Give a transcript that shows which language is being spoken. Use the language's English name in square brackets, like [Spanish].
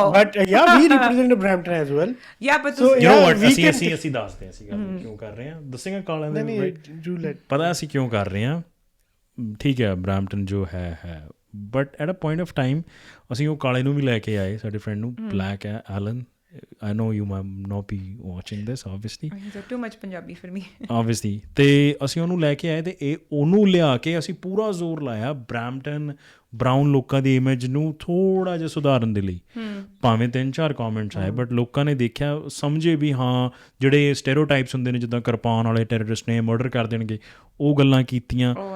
[English] But yeah, we represent Brampton as well. Yeah, but so you know what, [Punjabi] ਅਸੀਂ ਦੱਸਦੇ ਹਾਂ ਅਸੀਂ ਕਿਉਂ ਕਰ ਰਹੇ ਹਾਂ, ਦੱਸਾਂਗਾ ਕਾਲਾਂ ਦੇ ਪਤਾ ਅਸੀਂ ਕਿਉਂ ਕਰ ਰਹੇ ਹਾਂ। ਠੀਕ ਹੈ, ਬਰੈਂਪਟਨ ਜੋ ਹੈ, [English] but at a point of time [Punjabi] ਅਸੀਂ ਉਹ ਕਾਲੇ ਨੂੰ ਵੀ ਲੈ ਕੇ ਆਏ, ਸਾਡੇ ਫਰੈਂਡ ਨੂੰ, ਬਲੈਕ ਹੈ Allen. [English] I know you might not be watching this, obviously. Too much Punjabi for me. Obviously. [Punjabi] ਤੇ ਅਸੀਂ ਉਹਨੂੰ ਲੈ ਕੇ ਆਏ ਤੇ ਉਹਨੂੰ ਲਿਆ ਕੇ ਅਸੀਂ ਪੂਰਾ ਜ਼ੋਰ ਲਾਇਆ ਬਰੈਂਪਟਨ ਬਰਾਊਨ ਲੋਕਾਂ ਦੀ ਇਮੇਜ ਨੂੰ ਥੋੜ੍ਹਾ ਜਿਹਾ ਸੁਧਾਰਨ ਦੇ ਲਈ। ਭਾਵੇਂ 3-4 ਕਮੈਂਟਸ ਆਏ, ਬਟ ਲੋਕਾਂ ਨੇ ਦੇਖਿਆ, ਸਮਝੇ ਵੀ ਹਾਂ ਜਿਹੜੇ ਸਟੇਰੀਓਟਾਈਪਸ ਹੁੰਦੇ ਨੇ, ਜਿੱਦਾਂ ਕਿਰਪਾਨ ਵਾਲੇ ਟੈਰਰਿਸਟ ਨੇ, ਮਰਡਰ ਕਰ ਦੇਣਗੇ, ਉਹ ਗੱਲਾਂ ਕੀਤੀਆਂ।